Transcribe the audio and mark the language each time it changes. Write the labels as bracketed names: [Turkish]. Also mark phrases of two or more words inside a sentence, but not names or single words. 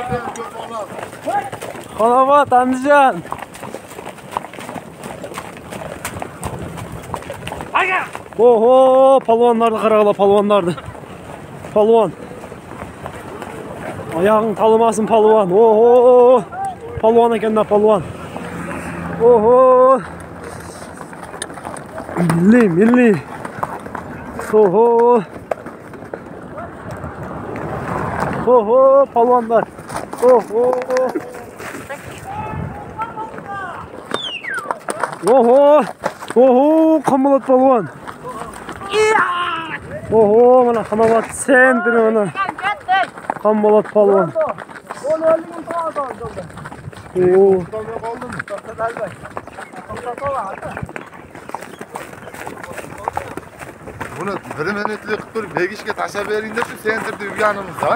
[Uzbek] Xonobod Andijon. Oho, palvonlarni qarag'ala, palvonlarni. Palvon. Ayağın tanımasın palvon. Oho. Palvon ekan-da, palvon. Oho. Milli. Oho. Oho, palvonlar. Oho. Oho. Oho, Qambalat palvon. Oho, mana Xonobod sentri mana. Qambalat palvon. Buni 1 minutlik qilib turib begishga tashlab beringda shu sentrda yurganimiz ha.